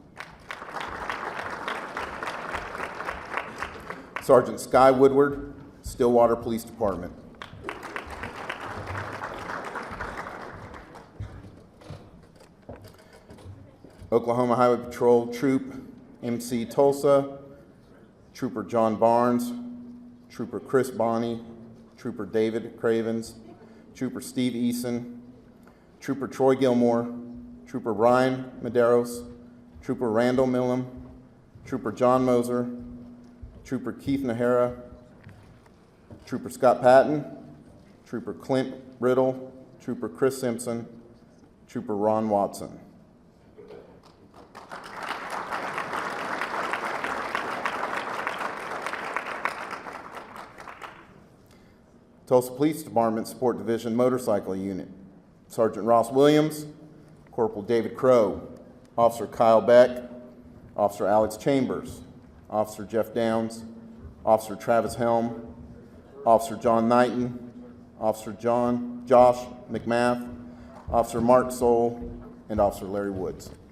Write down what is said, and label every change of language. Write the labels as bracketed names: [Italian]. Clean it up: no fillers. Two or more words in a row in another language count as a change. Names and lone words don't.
[English] Sergeant Sky Woodward, Stillwater Police Department. Oklahoma Highway Patrol Troop MC Tulsa, Trooper John Barnes, Trooper Chris Bonney, Trooper David Cravens, Trooper Steve Eason, Trooper Troy Gilmore, Trooper Ryan Medeiros, Trooper Randall Millam, Trooper John Moser, Trooper Keith Nahara, Trooper Scott Patton, Trooper Clint Riddle, Trooper Chris Simpson, Trooper Ron Watson. Tulsa Police Department Support Division Motorcycle Unit. Sergeant Ross Williams, Corporal David Crow, Officer Kyle Beck, Officer Alex Chambers, Officer Jeff Downs, Officer Travis Helm, Officer John Knighton, Officer Josh McMath, Officer Mark Soule, and Officer Larry Woods.